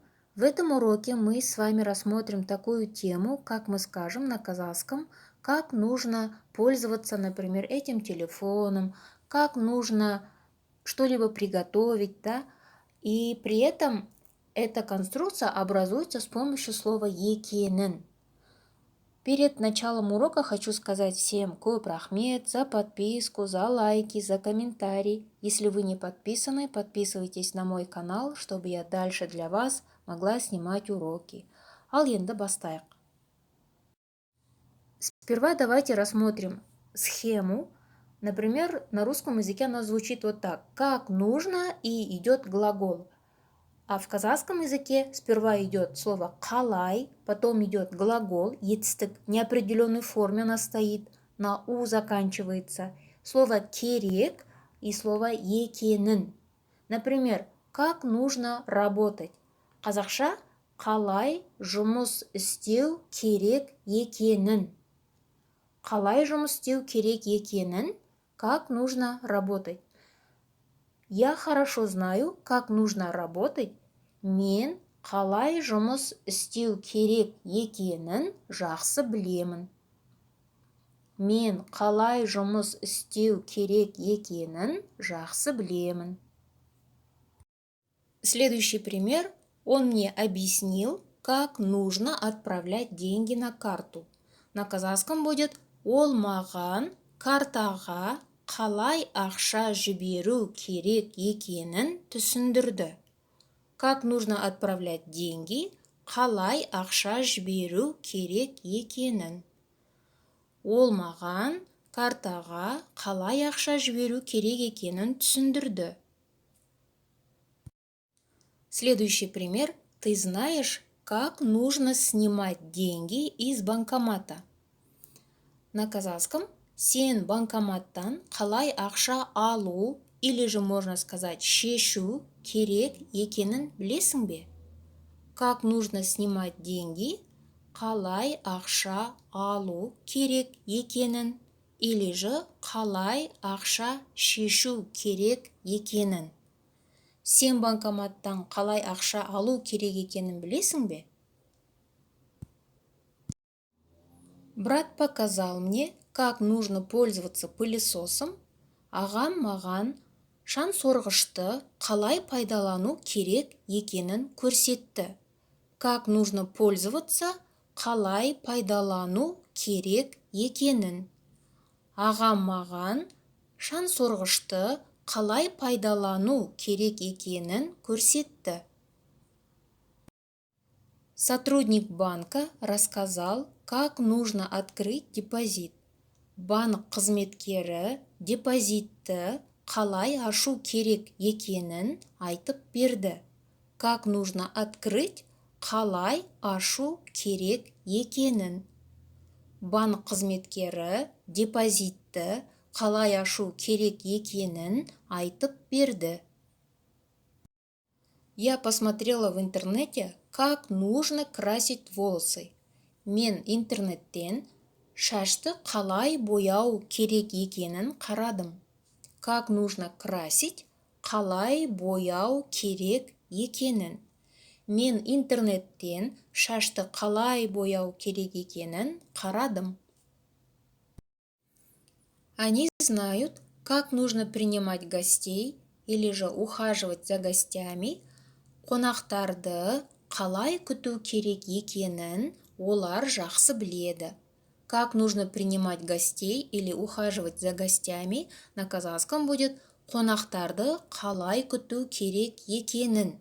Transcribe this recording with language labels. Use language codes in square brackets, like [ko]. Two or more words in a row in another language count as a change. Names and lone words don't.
[ru] В этом уроке мы с вами рассмотрим такую тему, как мы скажем на казахском, как нужно пользоваться, например, этим телефоном, как нужно что-либо приготовить, да? И при этом эта конструкция образуется с помощью слова екенін. Перед началом урока хочу сказать всем [kk] көп рахмет [ru] за подписку, за лайки, за комментарий. Если вы не подписаны, подписывайтесь на мой канал, чтобы я дальше для вас могла снимать уроки. [kk] Ал енді бастайық. [ru] Сперва давайте рассмотрим схему. Например, на русском языке она звучит вот так. Как нужно и идет глагол. А в казахском языке сперва идет слово қалай, потом идет глагол, етістік, неопределенной форме она стоит, на у заканчивается. Слово керек и слово екенін. Например, как нужно работать. [kk] Қазақша қалай жұмыс істеу керек екенін. Қалай жұмыс істеу керек екенін, [ru] как нужно работать. Я хорошо знаю, как нужно работать. [kk] Мен қалай жұмыс істеу керек екенін жақсы білемін. Мен қалай жұмыс істеу керек екенін жақсы білемін. [ru] Следующий пример. Он мне объяснил, как нужно отправлять деньги на карту. На казахском будет [kk] ол маған картаға қалай ақша жіберу керек екенін түсіндірді. [ru] Как нужно отправлять деньги, [kk] қалай ақша жіберу керек екенін. Ол маған картаға қалай ақша жіберу керек екенін түсіндірді. [ru] Следующий пример. Ты знаешь, как нужно снимать деньги из банкомата. На казахском [kk] сен банкоматтан қалай ақша алу, [ru] или же можно сказать [kk] шешу керек екенін білесің бе? [ru] Как нужно снимать деньги, [kk] қалай ақша алу керек екенін, [ru] или же [kk] қалай ақша шешу керек екенін. Сен банкоматтан қалай ақша алу керек екенін білесің бе? [ru] Брат показал мне, как нужно пользоваться пылесосом. [kk] Ағам маған шаң сорғышты қалай пайдалану керек екенін көрсетті. [ru] Как нужно пользоваться, [kk] қалай пайдалану керек екенін. Ағам маған шаң сорғышты қалай пайдалану керек екенін көрсетті. [ru] Сотрудник банка рассказал, как нужно открыть депозит. [kk] Банк қызметкері депозитті қалай ашу керек екенін айтып берді. [ru] Как нужно открыть, [kk] қалай ашу керек екенін. Банк қызметкері депозитті қалай ашу керек екенін айтып берді. [ru] Я посмотрела в интернете, как нужно красить волосы. [kk] Мен интернеттен шашты қалай бояу керек екенін қарадым. [ru] Как нужно красить, [kk] қалай бояу керек екенін. Мен интернеттен шашты қалай бояу керек екенін қарадым. [ru] Они знают, как нужно принимать гостей или же ухаживать за гостями. [kk] Қонақтарды қалай күту керек екенін олар жақсы біледі. [ru] Как нужно принимать гостей или ухаживать за гостями на казахском будет [kk] қонақтарды қалай күту керек екенін.